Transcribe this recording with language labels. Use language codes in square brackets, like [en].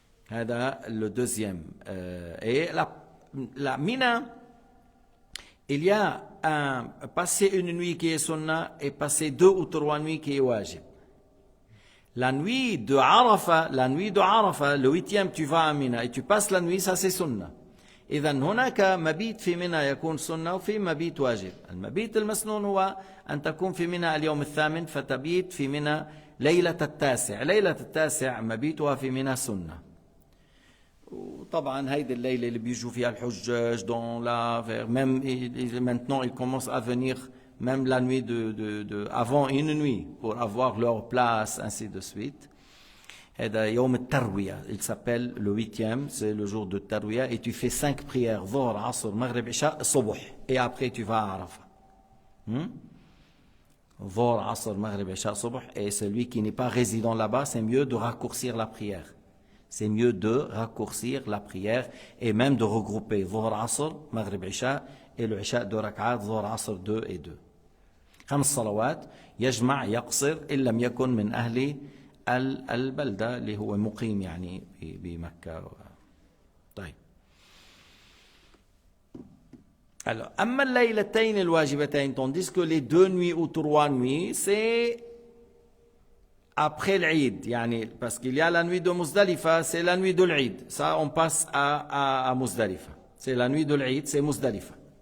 [fr] Le deuxième. Et la Mina, il y a passer une nuit qui est sunna et passer 2 ou 3 nuits qui est wajib. La nuit de Arafah, le 8e, tu vas à Mina et tu passes la nuit, ça c'est sunna. [ar] إذن هناك مبيت في منى يكون سنة وفي مبيت واجب. المبيت المسنون هو أن تكون في منى اليوم 8 فتبيت في منى ليلة 9. ليلة 9 مبيتها في منى سنة. وطبعا هيدي الليلة اللي بيجوا فيها الحجاج [fr] dans la même maintenant ils commencent à venir même la nuit avant une nuit pour avoir leur place, ainsi de suite. [ar] يوم التروية, [fr] il s'appelle le 8e, c'est le jour de Tarwiya, et tu fais 5 prières, Dhuhr, Asr, Maghrib, Isha, Subh, et après tu vas à Arafah. Dhuhr, Asr, Maghrib, Isha, Subh, et celui qui n'est pas résident là-bas, c'est mieux de raccourcir la prière. C'est mieux de raccourcir la prière et même de regrouper Dhuhr, Asr, Maghrib, Isha, et le Isha 2 rak'at, Dhuhr, Asr 2 et 2. [ar] 5 صلوات يجمع يقصر إن لم يكن من أهل البلدة اللي هو مقيم يعني بمكة. طيب. [fr] Alors, [ar] أما الليلتين الواجبتين, [fr] tandis que les 2 nuits ou 3 nuits, c'est après l'Eid, يعني, parce qu'il y a la nuit de Muzdalifa, c'est la nuit de l'Eid. Ça, on passe à Muzdalifa. C'est la nuit de l'Eid, c'est Muzdalifa.